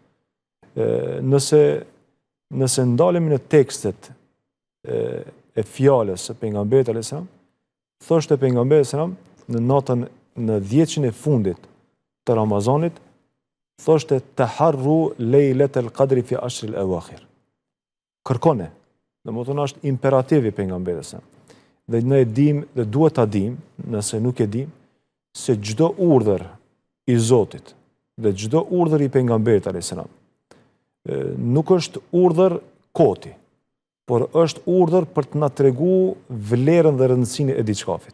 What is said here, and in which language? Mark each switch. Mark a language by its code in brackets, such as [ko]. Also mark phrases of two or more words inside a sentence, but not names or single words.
[sq] Nëse ndalemi në tekstet e fjalës së pejgamberit [ar] عليه السلام, [sq] thoshte pejgamberi sallam në natën në 10 e fundit të Ramazanit, thoshte [ar] تحروا ليلة القدر في العشر الأواخر. [sq] Kërkone. Domethënë është imperativ i pejgamberit sallam. Dhe ne e dim dhe duhet ta dim, nëse nuk e dim, se çdo urdhër i Zotit dhe çdo urdhër i pejgamberit [ar] عليه السلام [sq] nuk është urdhër koti, por është urdhër për të na tregu vlerën dhe rëndësinë e diçkafit.